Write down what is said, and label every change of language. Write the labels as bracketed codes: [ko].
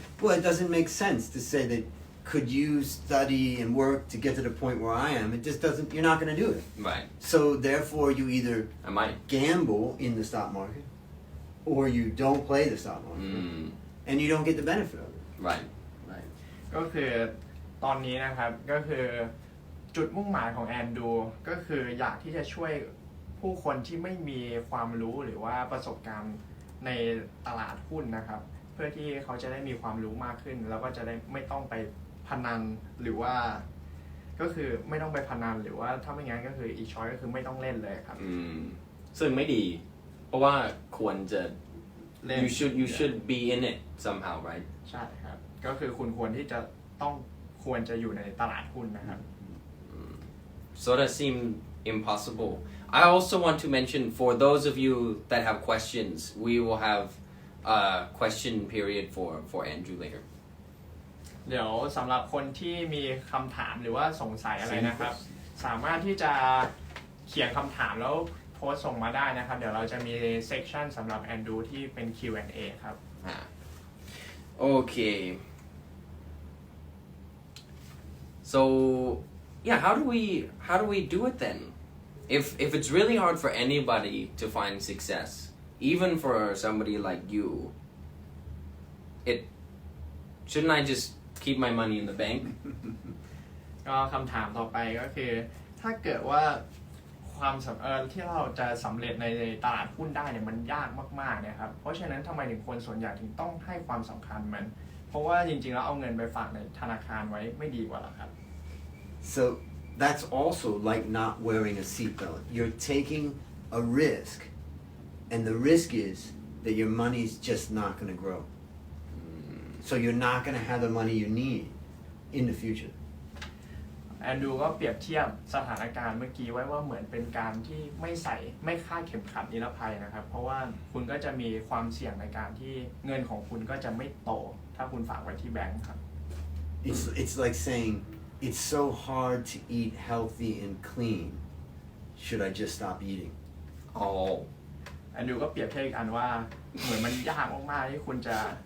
[en] Well, it doesn't make sense to say that could you study and work to get to the point where I am. It just doesn't, you're not going to do it. Right. So therefore you either I might. gamble in the stock market or you don't play the stock market and you don't get the benefit of it. Right. Right. [th] ก็คือตอนนี้นะครับก็คือจุดมุ่งหมายของแอนดูก็คืออยากที่จะช่วยผู้คนที่ไม่มีความรู้หรือว่าประสบการณ์ในตลาดหุ้นนะครับเพื่อที่เขาจะได้มีความรู้มากขึ้นแล้วก็จะได้ไม่ต้องไปพนันหรือว่าก็คือไม่ต้องไปพนันหรือว่าถ้าไม่งั้นก็คืออีกช้อยก็คือไม่ต้องเล่นเลยครับ ซึ่งไม่ดีเพราะว่าควรจะ เล่น [en] you should be in it somehow, right? [th] ใช่ครับก็คือคุณควรที่จะต้องควรจะอยู่ในตลาดหุ้นนะครับ [en] So that seemed impossible. I also want to mention for those of you that have questions, we will have a question period for Andrew later. [th] เดี๋ยวสำหรับคนที่มีคำถามหรือว่าสงสัยอะไรนะครับ สามารถที่จะเขียนคำถามแล้วโพสต์ส่งมาได้นะครับเดี๋ยวเราจะมีเซกชันสำหรับแอนดูที่เป็น Q&A ครับ [en] Okay. So yeah, how do we do it then? If it's really hard for anybody to find success, even for somebody like you, shouldn't I just keep my money in the bank? [th] ก็คำถามต่อไปก็คือถ้าเกิดว่าความที่เราจะสำเร็จในตลาดหุ้นได้เนี่ยมันยากมากๆเนี่ยครับเพราะฉะนั้นทำไมถึงคนส่วนใหญ่ถึงต้องให้ความสำคัญมันเพราะว่าจริงๆแล้วเอาเงินไปฝากในธนาคารไว้ไม่ดีกว่าหรอครับ [en] So that's also like not wearing a seatbelt. You're taking a risk, and the risk is that your money's just not going to grow. So you're not going to have the money you need in the future. [th] แอนดูก็เปรียบเทียบสถานการณ์เมื่อกี้ไว้ว่าเหมือนเป็นการที่ไม่คาดเข็มขัดนิรภัยนะครับเพราะว่าคุณก็จะมีความเสี่ยงในการที่เงินของคุณก็จะไม่โตถ้าคุณฝากไว้ที่แบงก์ครับ [en] It's like saying it's so hard to eat healthy and clean. Should I just stop eating? Oh. [th] แอนดูก็เปรียบเทียบอีกอันว่าเหมือนมันยากมากๆที่คุณจะ